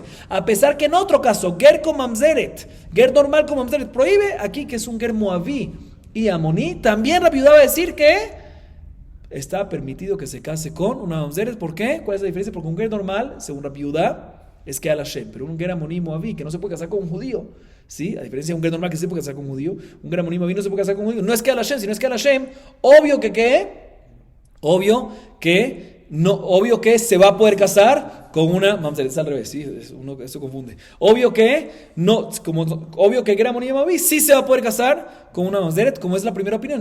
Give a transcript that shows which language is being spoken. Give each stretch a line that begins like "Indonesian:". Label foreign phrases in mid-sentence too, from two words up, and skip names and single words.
Spanish: A pesar que en otro caso, ger con mamzeret, ger normal con mamzeret, prohíbe, aquí que es un
Hebrew: ger moabí
Spanish: y amoní, también Rabbi Udá va a decir que está permitido que se case con una mamzeret. ¿Por qué? ¿Cuál es la diferencia? Porque un ger normal, según Rabbi Udá, es
Hebrew: Kehal Hashem,
Spanish: pero un
Hebrew: ger amoní moabí,
Spanish: que no se puede casar con un judío, ¿sí? A diferencia de un ger normal que se puede casar con un judío, un
Hebrew: ger amoní moabí
Spanish: no se puede casar con un judío. No es
Hebrew: Kehal Hashem,
Spanish: sino es
Hebrew: Kehal Hashem.
Spanish: Obvio que no, obvio que se va a poder casar con una mamzeret, es al revés, ¿sí? Eso confunde. Obvio que
Hebrew: Ger Amoní Moabí
Spanish: sí se va a poder casar con una mamzeret, como es la primera opinión.